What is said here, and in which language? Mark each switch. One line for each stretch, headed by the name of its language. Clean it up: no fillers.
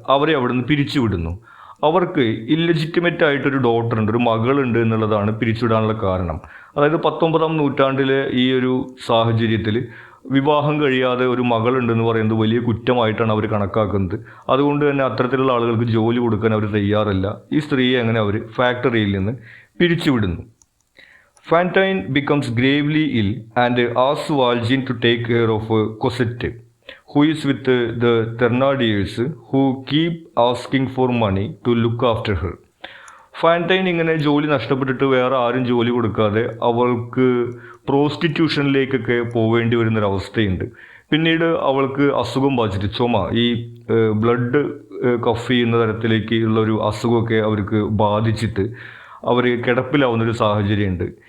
Malayalam: അവരെ അവിടെ നിന്ന് പിരിച്ചുവിടുന്നു. അവർക്ക് ഇല്ലെജിറ്റിമേറ്റ് ആയിട്ടൊരു ഡോട്ടർ ഉണ്ട്, ഒരു മകളുണ്ട് എന്നുള്ളതാണ് പിരിച്ചുവിടാനുള്ള കാരണം. അതായത് 19-ാം നൂറ്റാണ്ടിലെ ഈ ഒരു സാഹചര്യത്തിൽ വിവാഹം കഴിയാതെ ഒരു മകളുണ്ടെന്ന് പറയുന്നത് വലിയ കുറ്റമായിട്ടാണ് അവർ കണക്കാക്കുന്നത്. അതുകൊണ്ട് തന്നെ അത്തരത്തിലുള്ള ആളുകൾക്ക് ജോലി കൊടുക്കാൻ അവർ തയ്യാറല്ല. ഈ സ്ത്രീയെ അങ്ങനെ അവർ ഫാക്ടറിയിൽ നിന്ന് പിരിച്ചുവിടുന്നു.
English: Fantine becomes gravely ill and asks Valjean to take care of Cosette, who is with the Thénardiers, who keep asking for money to look after her.
Malayalam: ഫാൻറ്റൈൻ ഇങ്ങനെ ജോലി നഷ്ടപ്പെട്ടിട്ട് വേറെ ആരും ജോലി കൊടുക്കാതെ അവൾക്ക് പ്രോസ്റ്റിറ്റ്യൂഷനിലേക്കൊക്കെ പോവേണ്ടി വരുന്നൊരവസ്ഥയുണ്ട്. പിന്നീട് അവൾക്ക് അസുഖം ബാധിച്ചിട്ട് ചുമ, ഈ ബ്ലഡ് കഫ് ചെയ്യുന്ന തരത്തിലേക്ക് ഉള്ളൊരു അസുഖമൊക്കെ അവർക്ക് ബാധിച്ചിട്ട് അവർ കിടപ്പിലാവുന്നൊരു സാഹചര്യമുണ്ട്.